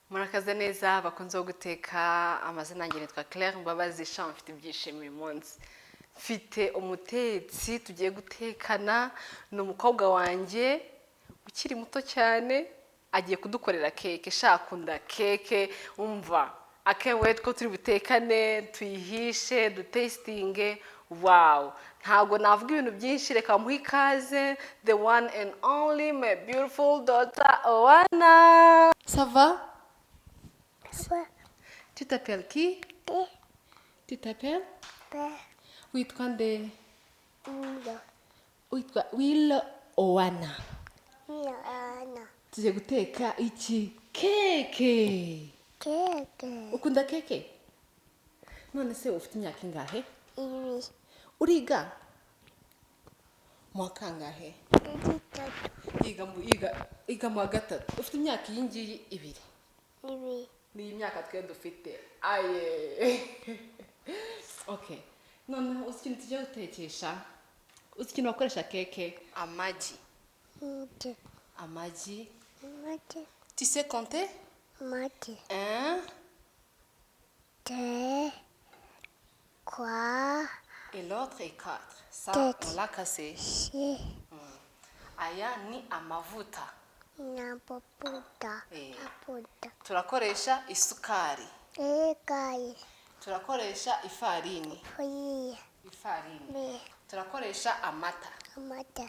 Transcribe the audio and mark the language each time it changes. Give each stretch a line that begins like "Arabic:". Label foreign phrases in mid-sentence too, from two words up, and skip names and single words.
Kinyarwanda: Murakaze neza bakunze guteka. Amazina yanjye nitwa Claire Mbabazi Jean, mfite ibyishimo uyu munsi. Mfite umutetsi tugiye gutekana, ni umukobwa wanjye ukiri muto cyane, agiye kudukorera keke. Shakunda keke, umva
English: I can't wait
Kinyarwanda: ko turi butekane, tuyihishe, dutestinge. Wow, ntago navuga ibintu byinshi, reka muhe ikaze
English: the one and only my beautiful daughter
Kinyarwanda: Umwana.
French: Ça va? Ça va. Tu t'appelles qui? Tu t'appelles?
Kinyarwanda: Witwa nde? Witwa Umwana. Tugiye guteka iki? Keke. Keke. Ukunda keke? None se ufite imyaka ingahe? Ibi. Uriga? Mu kangahe? Iga mu gatatu. Ufite imyaka iyi ngiyi ibiri. Ibi. Ni imyaka twe dufite. Aye. Okay. None uzi ikintu tugiye gutekesha? Uzi ikintu bakoresha keke? Amagi. Amagi.
French: Tu sais compter? Mati. 1, 2, 3, et l'autre est 4. Ça, Quatre. on l'a cassé. 6,
Kinyarwanda: Aya ni amavuta. Napaputa. Eh. Aputa. Turakoresha isukari. Ekai. Turakoresha ifarini. Fui. Ifarini. Be. Turakoresha amata Amata.